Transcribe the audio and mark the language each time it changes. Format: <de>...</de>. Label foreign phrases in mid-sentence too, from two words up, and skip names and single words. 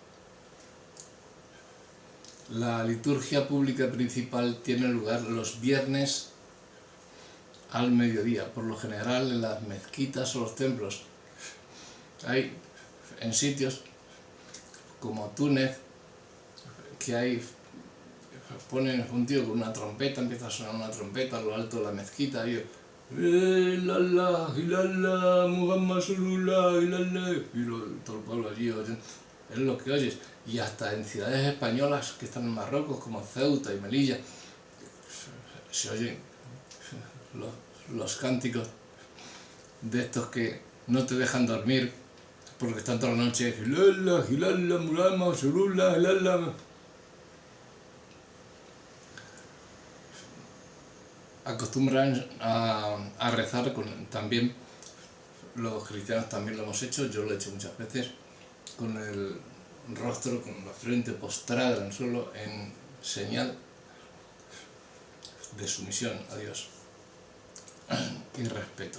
<es>La liturgia pública principal tiene lugar los viernes al mediodía, por lo general en las mezquitas o los templos. Hay en sitios como Túnez, que hay, ponen un tío con una trompeta, empieza a sonar una trompeta a lo alto de la mezquita, y</es> <ar>إلا الله إلا الله محمد رسول الله إلا الله,</ar> <es>y todo el pueblo allí oyen, es lo que oyes. Y hasta en ciudades españolas que están en Marruecos, como Ceuta y Melilla, se oyen los cánticos de estos que no te dejan dormir porque están toda la noche</es> <ar>إلا الله إلا الله محمد رسول الله إلا الله.</ar> <es>Acostumbran a rezar también, los cristianos también lo hemos hecho, yo lo he hecho muchas veces, con el rostro, con la frente postrada en el suelo, en señal de sumisión a Dios y respeto.</es>